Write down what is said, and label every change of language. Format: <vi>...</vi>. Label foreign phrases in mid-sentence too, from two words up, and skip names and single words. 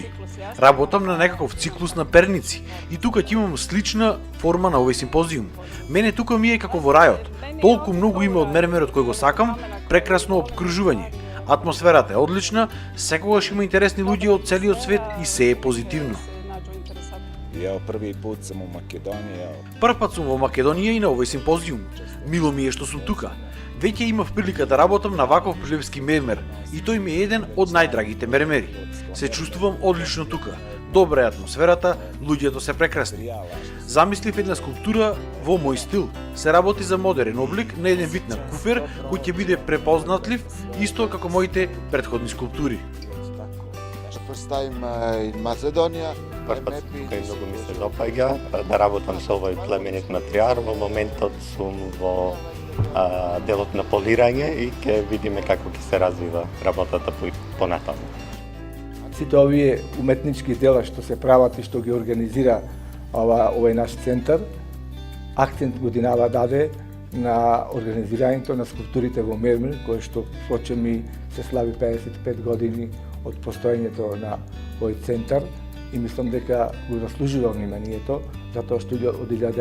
<mk>Работам на некаков циклус на перници и тука ќе имам слична форма на овој симпозиум. Мене тука ми е како во рајот. Толку многу има од мермерот кој го сакам, прекрасно обкружување. Атмосферата е одлична, секогаш има интересни луѓе од целиот свет и се е позитивно.</mk> <sr>Ja prvi put sam u Makedoniji.</sr> <mk>Прв пат сум во Македонија и на овој симпозиум. Мило ми е што сум тука. Веќе имав прилика да работам на ваков прилепски мермер и тој ми е еден од најдрагите мермери. Се чувствувам одлично тука. Добра е атмосферата, луѓето се прекрасни. Замислив една скулптура во мој стил. Се работи за модерен облик на еден вид на куфер кој ќе биде препознатлив исто како моите претходни скулптури.</mk> <en>First time in Macedonia.</en> <mk>Прв пат тука и многу ми се допаѓа да работам со овој племенит матријар. Во моментот сум во делот на полирање и ќе видиме како ќе се развива работата понатаму. Сите овие уметнички дела што се прават и што ги организира овој наш центар, акцент годинава даде на организирањето на скулптурите во мермер, кој што впрочем и се слави 55 години од постоењето на овој центар и мислам дека го заслужува вниманието, затоа што од</mk>